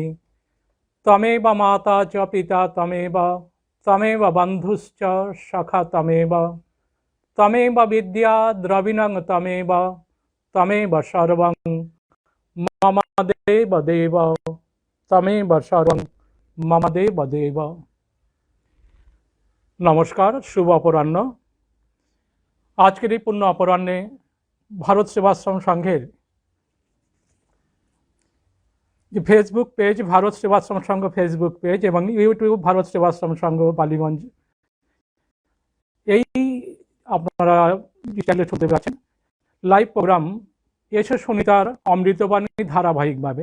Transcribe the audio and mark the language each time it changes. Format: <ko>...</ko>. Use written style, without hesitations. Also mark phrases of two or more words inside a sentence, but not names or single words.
<sa>तमेव माता च पिता तमेव बन्धुश्च सखा तमेव विद्या द्रविणं तमेव सर्वं मम देव देव तमेव सर्वं मम देव देव।</sa> <hi>नमस्कार, शुभ अपराह्न।</hi> <bn>आजकेर এই পূর্ণ অপরাহ্নে ভারত সেবাশ্রম সংঘের যে</bn> <en>Facebook page,</en> <bn>ভারত সেবাশ্রম সংঘ</bn> <en>Facebook page</en> <bn>এবং ইউটিউব ভারত সেবাশ্রম সংঘ বালিগঞ্জ, এই আপনারা চ্যানেলে শুনতে পাচ্ছেন</bn> <en>live program</en> <bn>এসে শুনিতার অমৃতবাণী ধারাবাহিকভাবে।</bn>